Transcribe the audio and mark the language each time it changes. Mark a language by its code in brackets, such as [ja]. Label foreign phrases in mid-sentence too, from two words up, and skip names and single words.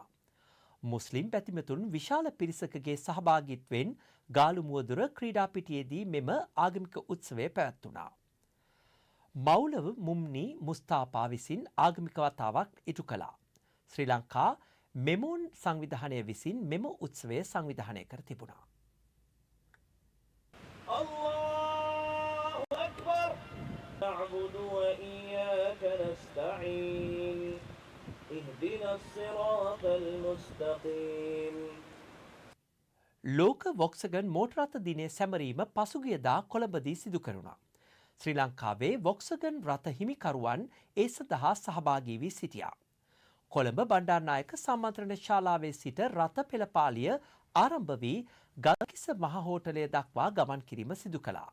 [si] මුස්ලිම් පැතිමතුන් විශාල පිරිසකගේ සහභාගීත්වයෙන් ගාලු මුවදොර ක්‍රීඩා පිටියේදී මෙම ආගමික උත්සවය පැවැත්වුණා. මෞලව මුම්නි මුස්තාපා විසින් ආගමික වතාවක් ඉටු කළා. ශ්‍රී ලංකා මෙමෝන් සංවිධානය විසින් මෙම උත්සවය සංවිධානය කර තිබුණා. [ar] نعبد وإياك نستعين اهدنا الصراط المستقيم [si] ලෝක වොක්සගන් මෝටර් රථ දිනය සැමරීම පසුගියදා කොළඹදී සිදු කරුණා. ශ්‍රී ලංකාවේ වොක්සගන් රථ හිමිකරුවන් ඒ සඳහා සහභාගී වී සිටියා. කොළඹ බණ්ඩාරනායක සම්මන්ත්‍රණ ශාලාවේ සිට රථ පෙළපාලිය ආරම්භ වී ගල්කිස්ස මහ හෝටලය දක්වා ගමන් කිරීම සිදු කළා.